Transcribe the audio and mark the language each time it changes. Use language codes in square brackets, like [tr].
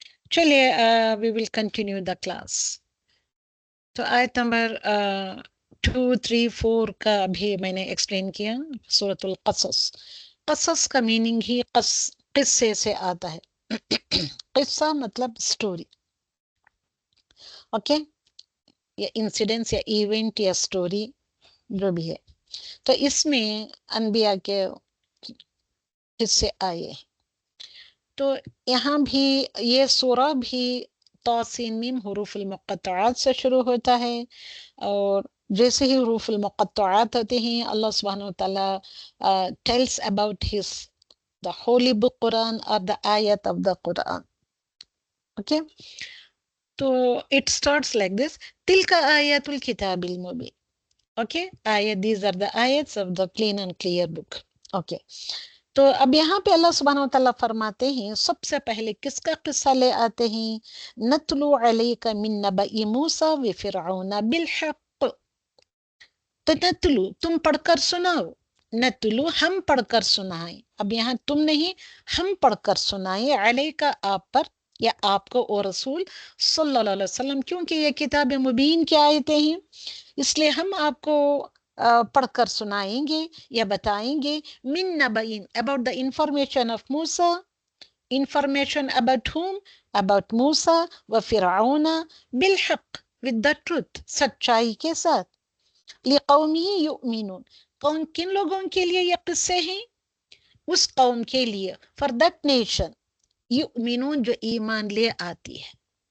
[ur] چلیے [en] We will continue the class. [ur] تو آیت نمبر 2, 3, 4 کا بھی میں نے ایکسپلین کیا. سورۃ القصص. قصص کا میننگ ہی قصے سے آتا ہے. قصہ مطلب سٹوری. اوکے یا انسیڈنس یا ایونٹ یا سٹوری جو بھی ہے. تو اس میں انبیاء کے حصے آئے. تو یہاں بھی یہ سورہ بھی توسین میم حروف المقطعات سے شروع ہوتا ہے، اور جیسے ہی حروف المقطعات ہوتے ہیں اللہ سبحانہ وتعالی [en] tells about the holy book Quran or the ayat of the Quran. Okay, [ur] تو [en] it starts like this. [ar] تلك آیات الکتاب المبین. [en] Okay, these are the ayats of the clean and clear book. [ur] Okay, تو اب یہاں پہ اللہ سبحانہ وتعالیٰ فرماتے ہیں سب سے پہلے کس کا قصہ لے آتے ہیں؟ [ar] نتلو علیک من نبأ موسیٰ وفرعون بالحق. [ur] تو نتلو تم پڑھ کر سناؤ. نتلو ہم پڑھ کر سنائیں. اب یہاں تم نہیں، ہم پڑھ کر سنائیں. علیکہ آپ پر یا آپ کو اور رسول صلی اللہ علیہ وسلم، کیونکہ یہ کتاب مبین کی آیتیں ہیں، اس لیے ہم آپ کو پڑھ کر سنائیں گے یا بتائیں گے. [ar] من نبئین [en] about the information of Musa. Information about whom? About Musa [ar] و فرعون بالحق [en] with the truth، [ur] سچائی کے ساتھ. [ar] لقومی یؤمنون. [ur] قوم کن لوگوں کے لیے یہ قصے ہیں؟ اس قوم کے لیے. [en] for that nation [ur] یؤمنون جو ایمان لے آتی ہے.